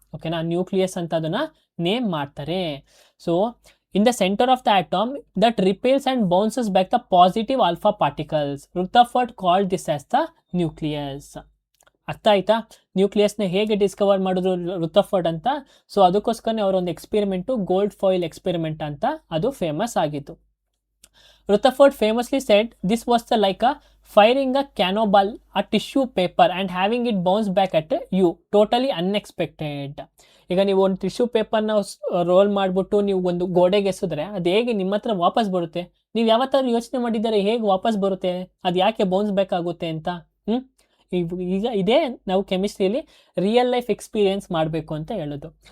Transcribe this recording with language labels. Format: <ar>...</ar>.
<kn>ಓಕೆನಾ, ನ್ಯೂಕ್ಲಿಯಸ್ ಅಂತ ಅದನ್ನು ನೇಮ್ ಮಾಡ್ತಾರೆ.</kn> <en>So in the centre of the atom that repels and bounces back the positive alpha particles, Rutherford called this as the nucleus.</en> <kn>ಅರ್ಥ ಆಯ್ತಾ, ನ್ಯೂಕ್ಲಿಯಸ್ನ ಹೇಗೆ ಡಿಸ್ಕವರ್ ಮಾಡಿದ್ರು ರುಥರ್ಫೋರ್ಡ್ ಅಂತ. ಸೊ ಅದಕ್ಕೋಸ್ಕರನೇ ಅವರೊಂದು ಎಕ್ಸ್ಪೆರಿಮೆಂಟು ಗೋಲ್ಡ್ ಫಾಯಿಲ್ ಎಕ್ಸ್ಪೆರಿಮೆಂಟ್ ಅಂತ ಅದು ಫೇಮಸ್ ಆಗಿತ್ತು.</kn> <en>Rutherford famously said this was like a firing a cannonball a tissue paper and having it bounce back at you, totally unexpected.</en> <kn>ಈಗ ನೀವು ಒಂದು ಟಿಶ್ಯೂ ಪೇಪರ್ನ ರೋಲ್ ಮಾಡಿಬಿಟ್ಟು ನೀವು ಒಂದು ಗೋಡೆಗೆ ಎಸಿದ್ರೆ ಅದು ಹೇಗೆ ನಿಮ್ಮ ಹತ್ರ ವಾಪಸ್ ಬರುತ್ತೆ, ನೀವು ಯಾವತ್ತಾದ್ರೂ ಯೋಚನೆ ಮಾಡಿದ್ದಾರೆ ಹೇಗೆ ವಾಪಸ್ ಬರುತ್ತೆ, ಅದು ಯಾಕೆ ಬೌನ್ಸ್ ಬ್ಯಾಕ್ ಆಗುತ್ತೆ ಅಂತ. ಈಗ ಇದೇ ನಾವು ಕೆಮಿಸ್ಟ್ರಿಯಲ್ಲಿ ರಿಯಲ್ ಲೈಫ್ ಎಕ್ಸ್ಪೀರಿಯೆನ್ಸ್ ಮಾಡಬೇಕು ಅಂತ ಹೇಳೋದು.</kn>